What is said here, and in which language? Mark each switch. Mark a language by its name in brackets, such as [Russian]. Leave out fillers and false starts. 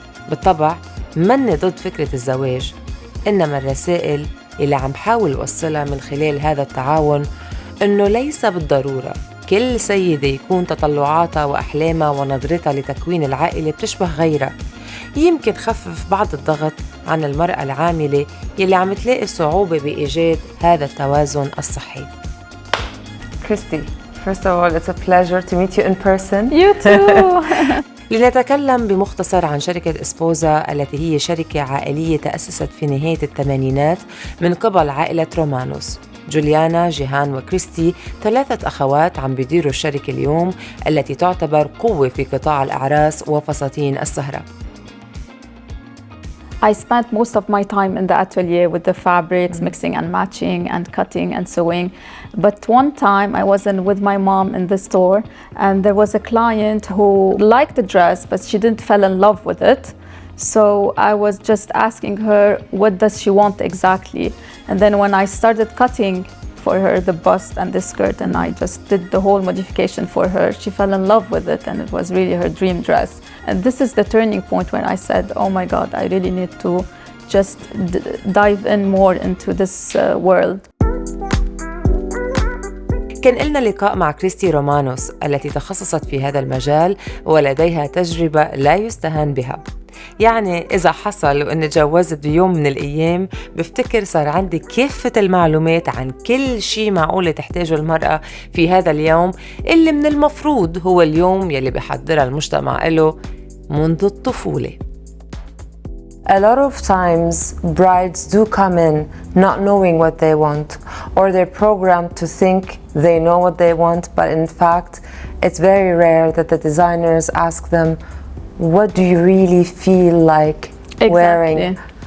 [Arabic] بالطبع مني ضد فكرة الزواج، إنما الرسائل اللي عم حاول وصلها من خلال هذا التعاون إنه ليس بالضرورة كل سيدة يكون تطلعاتها وأحلامها ونظرتها لتكوين العائلة بتشبه غيرها. يمكن خفف بعض الضغط عن المرأة العاملة يلي عم تلاقي صعوبة بإيجاد هذا التوازن الصحي. [English] Kristie, first of all, it's a pleasure to meet you in person. You too. [Arabic] لنتكلم بمختصر عن شركة اسبوزا التي هي شركة عائلية تأسست في نهاية الثمانينات من قبل عائلة رومانوس. جوليانا، جيهان وكريستي 3 أخوات عم بيديروا الشركة اليوم التي تعتبر قوة في قطاع الأعراس وفساتين السهرة. [English] I spent most of my time in the atelier with the fabrics, mixing and matching and cutting and sewing. But one time I was with my mom in the store and there was a client who liked the dress but she didn't fall in love with it. So I was just asking her, what does she want exactly? And then when I started cutting for her the bust and the skirt and I just did the whole modification for her, she fell in love with it and it was really her dream dress. And this is the turning point when I said, oh my God, I really need to just dive in more into this world. [Arabic] كان لنا لقاء مع كريستي رومانوس التي تخصصت في هذا المجال ولديها تجربة لا يستهان بها. يعني إذا حصل وإني تجوزت بيوم من الأيام بفتكر صار عندي كافة المعلومات عن كل شيء معقولة تحتاجه المرأة في هذا اليوم اللي من المفروض هو اليوم يلي بيحضرها المجتمع له منذ الطفولة. [English] A lot of times brides do come in not knowing what they want, or they're programmed to think they know what they want, but in fact it's very rare that the designers ask them, what do you really feel like wearing?